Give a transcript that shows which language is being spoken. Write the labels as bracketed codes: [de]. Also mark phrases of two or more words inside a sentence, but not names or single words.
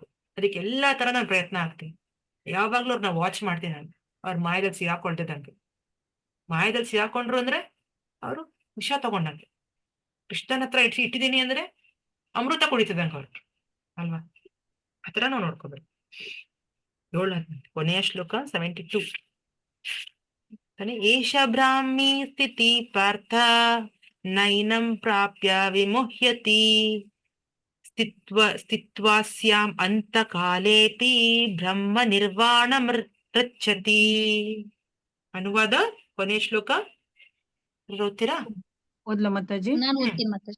[kn] ಅದಕ್ಕೆ ಎಲ್ಲಾ ತರ ನಾನು ಪ್ರಯತ್ನ ಆಗ್ತೀನಿ. ಯಾವಾಗ್ಲೂ ಅವ್ರನ್ನ ವಾಚ್ ಮಾಡ್ತೀನಿ ನಾನು, ಅವ್ರ ಮಾಯದಲ್ಲಿ ಸಿಗಾಕೊಳ್ತಿದ್ದಂಗೆ. ಮಾಯದಲ್ಲಿ ಸಿಗಾಕೊಂಡ್ರು ಅಂದ್ರೆ ಅವರು ವಿಷ ತಗೊಂಡಂಗೆ, ಕೃಷ್ಣನ ಹತ್ರ ಇಟ್ಟಿದ್ದೀನಿ ಅಂದ್ರೆ ಅಮೃತ ಕುಡಿತಿದ್ದಂಗೆ ಅವ್ರು ಅಲ್ವಾ. ಆತರ ನಾವು ನೋಡ್ಕೋಬೇಕು. 7 ಕೊನೆಯ ಶ್ಲೋಕ 72. [sa] ಏಷ ಬ್ರಾಹ್ಮಿ ಸ್ಥಿತಿ ಪಾರ್ಥ ನೈನಂ ಪ್ರಾಪ್ಯ ವಿಮುಹ್ಯತಿ ಸ್ಥಿತ್ವಾಸ್ಯಾಂ ಅಂತಕಾಲೇಪಿ ಬ್ರಹ್ಮ ನಿರ್ವಾಣ ಮೃಚ್ಛತಿ. [kn] ಅನುವಾದ ಕೊನೆಯ ಶ್ಲೋಕ ಓದ್ತೀರಾ? ಓದ್ಲಾ ಮಾತಾಜಿ? ನಾನು ಓದ್ತೀನಿ ಮಾತಾಜಿ.